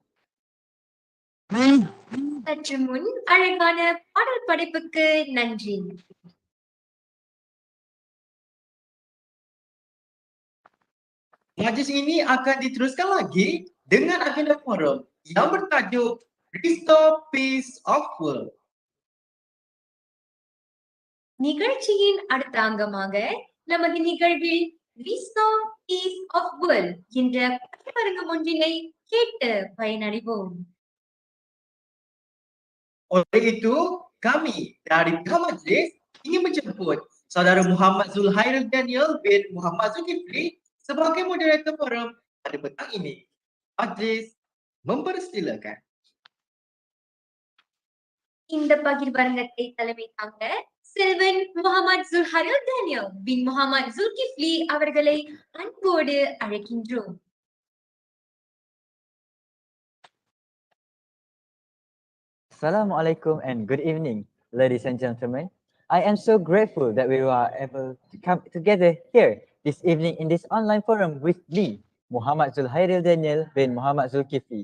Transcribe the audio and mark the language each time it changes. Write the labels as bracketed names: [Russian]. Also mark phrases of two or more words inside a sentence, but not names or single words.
[Tamil] சற்று முன் அழகான பாடல் படைப்புக்கு நன்றி. [Malay] Majlis ini akan diteruskan lagi dengan agenda forum yang bertajuk Restore Peace of World. [Tamil] நிகழ்ச்சியின் அடுத்த அங்கமாக நமது நிகழ்வில் Restore Peace of World என்ற பயிலரங்கம் ஒன்றினை கேட்டு பயனடைவோம். [Malay] Oleh itu, kami dari pihak majlis ingin menjemput Saudara Muhammad Zulhairil Daniel bin Muhammad Zulkifli sebagai moderator forum pada petang ini. Majlis mempersilakan. [Tamil] இந்த பகிர்வரங்கத்தை தலைமை தாங்க செல்வன் முகமது ஜுல்ஹாரில் டேனியல் பின் முகமது ஜுல்கிஃப்லி அவர்களை அன்போடு அழைக்கின்றோம். [English] Assalamualaikum and good evening, ladies and gentlemen. I am so grateful that we are able to come together here this evening in this online forum with me, Muhammad Zulhairil Daniel bin Muhammad Zulkifli.